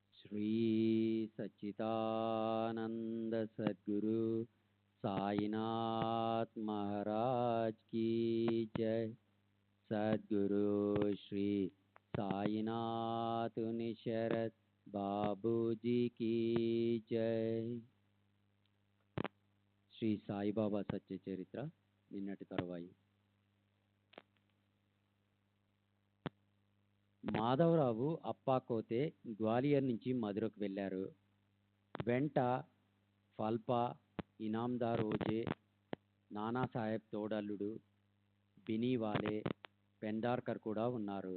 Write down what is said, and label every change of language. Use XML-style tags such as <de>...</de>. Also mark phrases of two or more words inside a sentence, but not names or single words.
<hi>श्री सच्चिदानंद सद्गुरु साईनाथ महाराज की जय। सद्गुरु श्री साईनाथ निशरद बाबूजी की जय।</hi> <te>శ్రీ సాయిబాబా సత్య చరిత్ర నిన్నటి తరువాయి. మాధవరావు అప్పాకోతే గ్వాలియర్ నుంచి మధురకు వెళ్ళారు. వెంట ఫల్పా, ఇనాందార్ ఓజే, నానాసాహెబ్ తోడల్లుడు, బినీవాలే, పెండార్కర్ కూడా ఉన్నారు.</te>